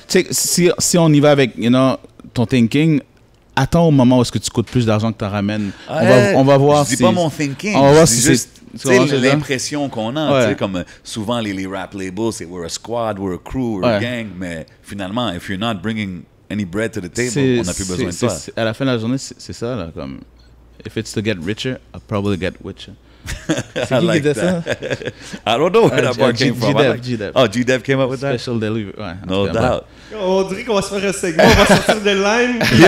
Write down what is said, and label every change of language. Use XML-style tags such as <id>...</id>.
<fr>Si on y va avec ton thinking, attends au moment où est-ce que tu coûtes plus d'argent que tu en ramènes. On va voir si... Je dis pas mon thinking, on va voir si juste l'impression qu'on a. Comme souvent les rap labels, c'est</fr> <en>we're a squad, we're a crew, we're a gang,</en> <fr>mais finalement,</fr> <en>if you're not bringing any bread to the table,</en> <fr>on n'a plus besoin de toi. À la fin de la journée, c'est ça. Là, comme,</fr> <en>if it's to get richer, I'll probably get richer. I like that. I don't know where that bar came from. G-Dev. Oh, G-Dev came up with that? Special delivery.</en> <fr>Ouais,</fr> <en>no doubt.</en> <fr>On dirait qu'on va se faire un segment, on va sortir de line,</fr>